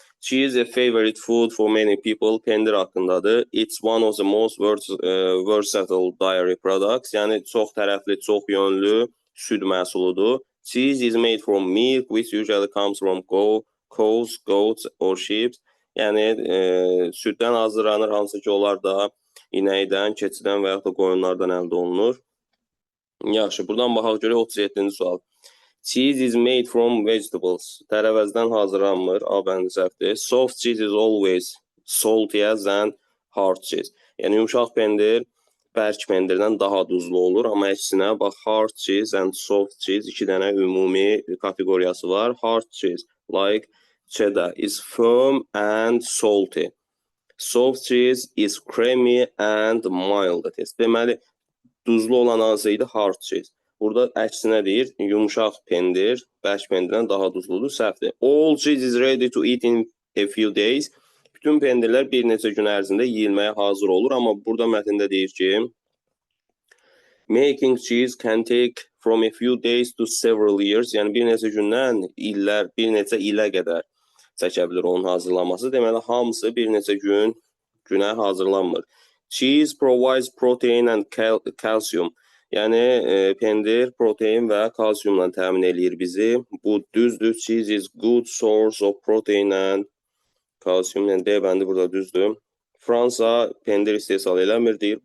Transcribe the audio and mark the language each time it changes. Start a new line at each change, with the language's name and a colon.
English: She is a favorite food for many people.
Azerbaijani: Pendir haqqındadır.
English: It's one of the most versatile dairy products.
Azerbaijani: Yəni çox tərəfli, çox yönlü süd məhsuludur.
English: Cheese is made from milk, which usually comes from cows, goats or sheep.
Azerbaijani: Yəni süddən hazırlanır, hansı ki onlar da inəkdən, keçidən və yaxud da qoyunlardan əldə olunur. Yaxşı, buradan baxaq görək 37-ci sual.
English: Cheese is made from vegetables.
Azerbaijani: Tərəvəzdən hazırlanmır, A bəndi səhvdir.
English: Soft cheese is always saltier than hard cheese.
Azerbaijani: Yəni yumşaq pendir bərk pendirdən daha duzlu olur, amma əksinə bax
English: hard cheese and soft cheese
Azerbaijani: iki dənə ümumi kateqoriyası var.
English: Hard cheese, like cheddar, is firm and salty. Soft cheese is creamy and mild.
Azerbaijani: Deməli, duzlu olan hansı idi? Hard cheese. Burada əksinə deyir, yumşaq pendir, bərk pendirdən daha duzludur, səhvdir.
English: All cheese is ready to eat in a few days.
Azerbaijani: Bütün pendirlər bir neçə gün ərzində yeyilməyə hazır olur, amma burada mətndə deyir ki,
English: making cheese can take from a few days to several years,
Azerbaijani: yəni bir neçə gündən illər, bir neçə ilə qədər çəkə bilir onun hazırlanması. Deməli, hamısı bir neçə günə hazırlanmır.
English: Cheese provides protein and calcium.
Azerbaijani: Yəni, pendir protein və kalsiyumla təmin eləyir bizi. Bu düzdür.
English: Cheese is good source of protein and calcium.
Azerbaijani: Yəni, D bəndi burada düzdür. Fransa pendir istehsal eləmir, deyir.